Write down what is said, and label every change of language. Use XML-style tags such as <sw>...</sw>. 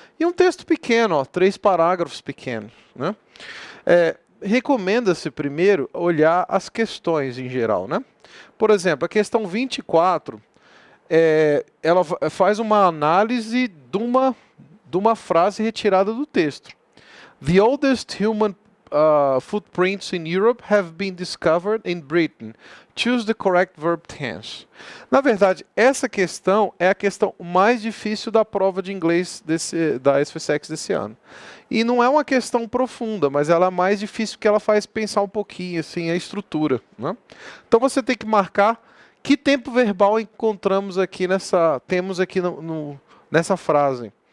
<pt>E um texto pequeno, ó, 3 parágrafos pequenos, né? Recomenda-se primeiro olhar as questões em geral, né? Por exemplo, a questão 24, ela faz uma análise de uma frase retirada do texto.</pt> <en>The oldest human footprints in Europe have been discovered in Britain. Choose the correct verb tense.</en> <pt>Na verdade, essa questão é a questão mais difícil da prova de inglês da SFSEX desse ano. E não é uma questão profunda, mas ela é mais difícil porque ela faz pensar um pouquinho assim, a estrutura, né? Então você tem que marcar que tempo verbal temos aqui nessa frase.</pt>